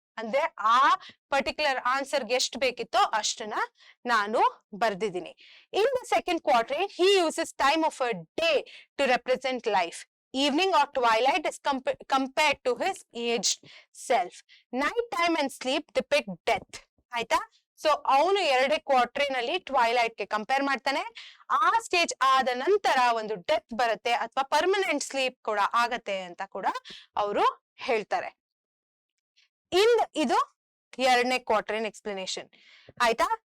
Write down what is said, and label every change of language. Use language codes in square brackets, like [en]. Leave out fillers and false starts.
[kn] ಅಂದ್ರೆ ಆ ಪರ್ಟಿಕ್ಯುಲರ್ ಆನ್ಸರ್ಗೆ ಎಷ್ಟು ಬೇಕಿತ್ತೋ ಅಷ್ಟನ್ನ ನಾನು ಬರ್ದಿದ್ದೀನಿ. [en] In the second quatrain he uses time of a day to represent life. Evening or twilight is compared to his aged self. Night time and sleep depict death. [kn] ಆಯ್ತಾ? So ಅವನು 2ನೇ ಕ್ವಾರ್ಟರೇನ್ ಅಲ್ಲಿ ಟ್ವೈಲೈಟ್ ಗೆ ಕಂಪೇರ್ ಮಾಡ್ತಾನೆ. ಆ ಸ್ಟೇಜ್ ಆದ ನಂತರ ಒಂದು ಡೆತ್ ಬರುತ್ತೆ ಅಥವಾ ಪರ್ಮನೆಂಟ್ ಸ್ಲೀಪ್ ಕೂಡ ಆಗತ್ತೆ ಅಂತ ಕೂಡ ಅವರು ಹೇಳ್ತಾರೆ. ಇದು 2ನೇ ಕ್ವಾರ್ಟರೇನ್ ಎಕ್ಸ್ಪ್ಲನೇಷನ್. ಆಯ್ತಾ?